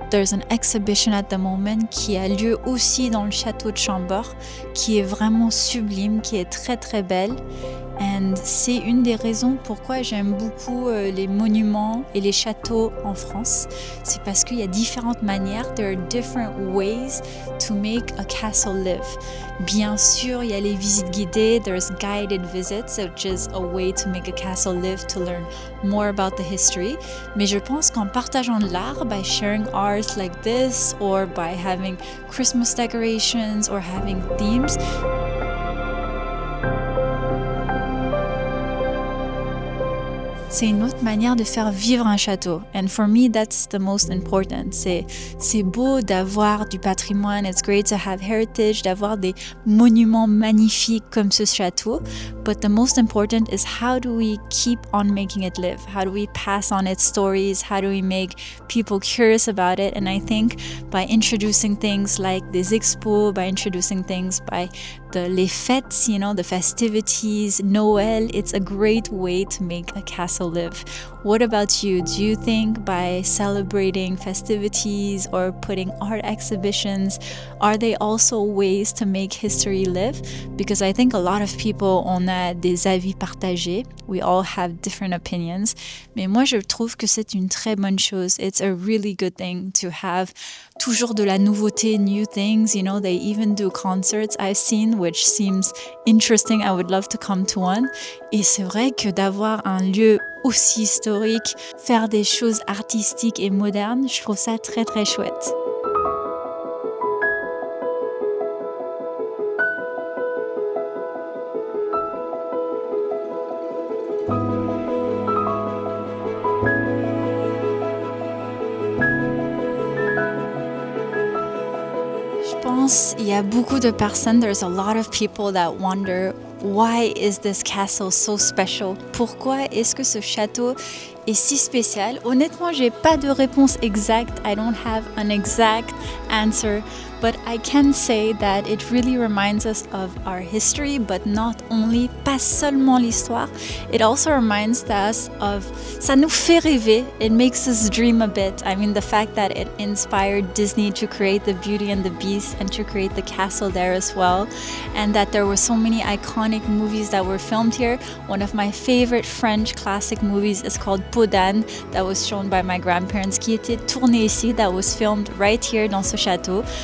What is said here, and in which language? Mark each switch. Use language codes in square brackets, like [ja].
[en] There's an exhibition at the moment [fr] qui a lieu aussi dans le Château de Chambord, qui est vraiment sublime, qui est très très belle. And c'est une des raisons pourquoi j'aime beaucoup les monuments et les châteaux en France. C'est parce qu'il y a différentes manières, [en] there are different ways to make a castle live. [fr] Bien sûr, il y a les visites guidées, [en] there's guided visits, which is a way to make a castle live, to learn more about the history. [fr] Mais je pense qu'en partageant de l'art, [en] by sharing art like this, or by having Christmas decorations, or having themes, [fr] c'est une autre manière de faire vivre un château. [en] And for me, that's the most important. [fr] C'est beau d'avoir du patrimoine. [en] It's great to have heritage, [fr] d'avoir des monuments magnifiques comme ce château. [en] But the most important is how do we keep on making it live? How do we pass on its stories? How do we make people curious about it? And I think by introducing things like [fr] des expos, [en] by introducing things by [fr] les fêtes, [en] you know, the festivities, Noël, it's a great way to make a castle live. What about you? Do you think by celebrating festivities or putting art exhibitions, are they also ways to make history live? Because I think a lot of people, [fr] on a des avis partagés. [en] We all have different opinions. [fr] Mais moi, je trouve que c'est une très bonne chose. [en] It's a really good thing to have [fr] toujours de la nouveauté, [en] new things. You know, they even do concerts I've seen, which seems interesting. I would love to come to one. [fr] Et c'est vrai que d'avoir un lieu aussi historique, faire des choses artistiques et modernes, je trouve ça très très chouette. Je pense il y a beaucoup de personnes, [en] there's a lot of people that wonder why is this castle so special? [fr] Pourquoi est-ce que ce château est si spécial? Honnêtement, j'ai pas de réponse exacte. [en] I don't have an exact answer, but I can say that it really reminds us of our history, but not only, [fr] pas seulement l'histoire. [en] It also reminds us of, [fr] ça nous fait rêver. [en] It makes us dream a bit. I mean, the fact that it inspired Disney to create the Beauty and the Beast and to create the castle there as well, and that there were so many iconic movies that were filmed here. One of my favorite French classic movies is called Peau d'Âne, that was shown by my grandparents, [fr] qui était tourné ici, [en] that was filmed right here [fr] dans ce château.